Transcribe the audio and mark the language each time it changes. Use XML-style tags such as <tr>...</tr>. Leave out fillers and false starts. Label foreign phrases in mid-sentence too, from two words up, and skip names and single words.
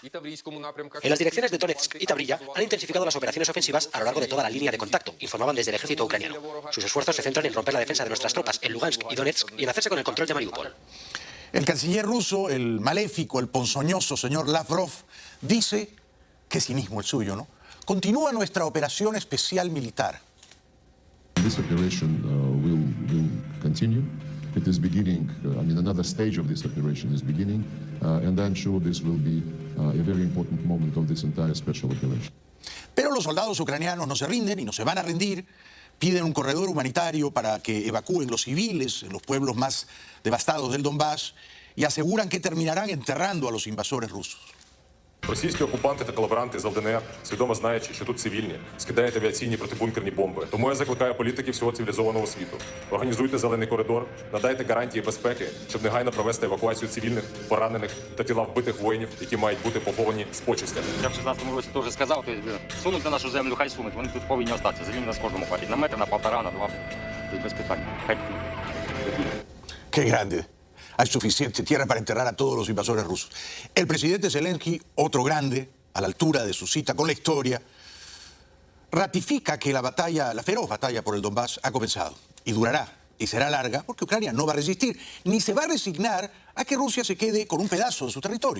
<es>En las direcciones de Donetsk y Tabrilla han intensificado las operaciones ofensivas a lo largo de toda la línea de contacto, informaban desde el ejército ucraniano. Sus esfuerzos se centran en romper la defensa de nuestras tropas en Lugansk y Donetsk y en hacerse con el control de Mariupol. El canciller ruso, el maléfico, el ponzoñoso señor Lavrov, dice, qué cinismo el suyo, ¿no? Continúa nuestra operación especial militar.</es> <en>This operation will continue. It is beginning, another stage of this operation is beginning, and I'm sure this will be a very important moment of this entire special operation.</en> <es>Pero los soldados ucranianos no se rinden y no se van a rendir Piden un corredor humanitario para que evacúen los civiles en los pueblos más devastados del Donbass y aseguran que terminarán enterrando a los invasores rusos.</es> <uk>Російські окупанти та колаборанти з ЛДНР, свідомо знаючи, що тут цивільні, скидають авіаційні протибункерні бомби. Тому я закликаю політиків всього цивілізованого світу. Організуйте зелений коридор, надайте гарантії безпеки, щоб негайно провести евакуацію цивільних, поранених та тіла вбитих воїнів, які мають бути поховані з почестями. Я в 16-му році теж сказав, сунуть на нашу землю, хай сунуть, вони тут повинні остатися. Землі на кожному хватить. На метр, на півтора, на два, без питань. Хай.</uk> <es>Qué grande. Hay suficiente tierra para enterrar a todos los invasores rusos. El presidente Zelensky, otro grande, a la altura de su cita con la historia, ratifica que la feroz batalla por el Donbass ha comenzado y durará y será larga porque Ucrania no va a resistir ni se va a resignar a que Rusia se quede con un pedazo de su territorio.</es>